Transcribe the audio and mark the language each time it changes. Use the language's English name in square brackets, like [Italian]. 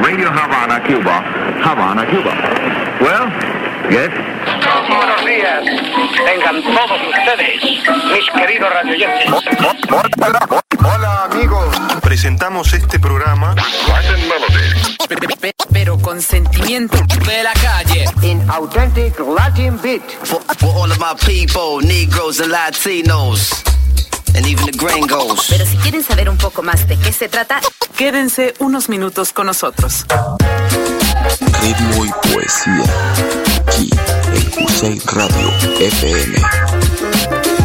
[English] Radio Havana, Cuba. Havana, Cuba. Well, yes. [Spanish] Buenos días, tengan todos ustedes, mis queridos radioyentes. Hola amigos, presentamos este programa pero con sentimiento de la calle. [English] In authentic Latin beat. For all of my people, negros and latinos, and even the gringos. [Spanish] Pero si quieren saber un poco más de qué se trata, quédense unos minutos con nosotros. Ritmo y poesía. Aquí. QCNU Radio FM.